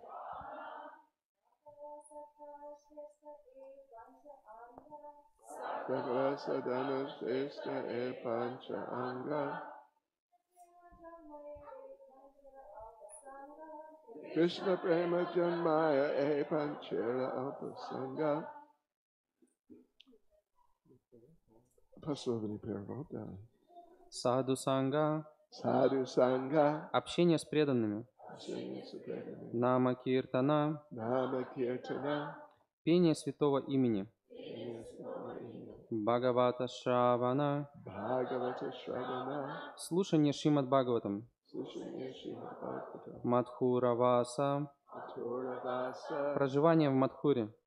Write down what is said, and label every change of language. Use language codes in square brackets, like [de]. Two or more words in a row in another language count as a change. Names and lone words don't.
[bn] সকল সাধন শ্রেষ্ঠ এই পঞ্চ অঙ্গ. কৃষ্ণ প্রেম জন্মায় এই পাঁচের অল্পসঙ্গ. [ru] Последний перевод, да. [bn] সাধু সঙ্গ. সাধু সঙ্গ. [ru] Общение с преданными. [bn] নাম কীর্তন. নাম কীর্তন. [ru] Пение святого имени. [bn] ভাগবত শ্রবণ. ভাগবত শ্রবণ. [ru] Слушание Шримад Бхагаватам. [bn] মথুরা বাস. [ru] Проживание в Мадхуре.